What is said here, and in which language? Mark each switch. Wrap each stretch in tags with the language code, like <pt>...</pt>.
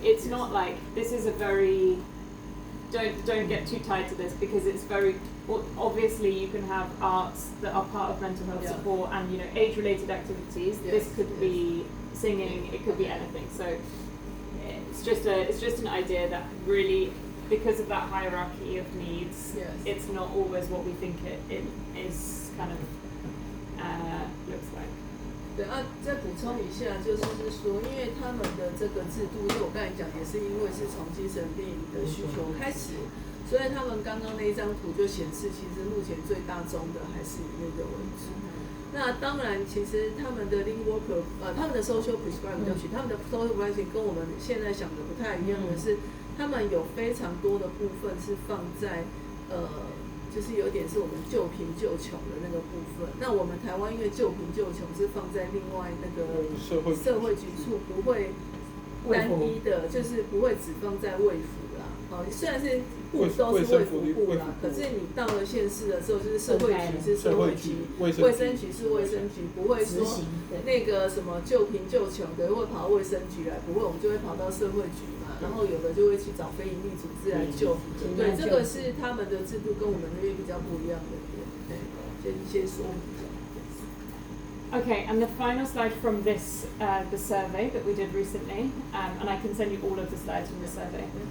<en>It's not like this is a very don't get too tied to this because it's very obviously you can have arts that are part of mental health support and age-related activities. This could be singing. It could be anything. So it's just an idea that really, because of that hierarchy of needs, it's not always what we think it is kind of looks like.</en> <zh>对啊，再补充一下，就是说，因为他们的这个制度，因为我刚才讲也是因为是从精神病的需求开始，所以他们刚刚那一张图就显示，其实目前最大宗的还是以那个为主。那当然，其实他们的 link worker，他们的 social prescribing，他们的 social prescribing 跟我们现在想的不太一样的是，他们有非常多的部分是放在就是有点是我们救贫救穷的那个部分。那我们台湾因为救贫救穷是放在另外那个社会局处，不会单一的，就是不会只放在卫福啦。虽然是部都是卫福部啦，可是你到了县市的时候，就是社会局是社会局，卫生局是卫生局，不会说那个什么救贫救穷的会跑到卫生局来，不会，我们就会跑到社会局。然后有的就会去找非营利组织来救，对，这个是他们的制度跟我们那边比较不一样的点，先说明一下。</zh> <en>Okay, and the final slide from this the survey that we did recently, and I can send you all of the slides from the survey.</en>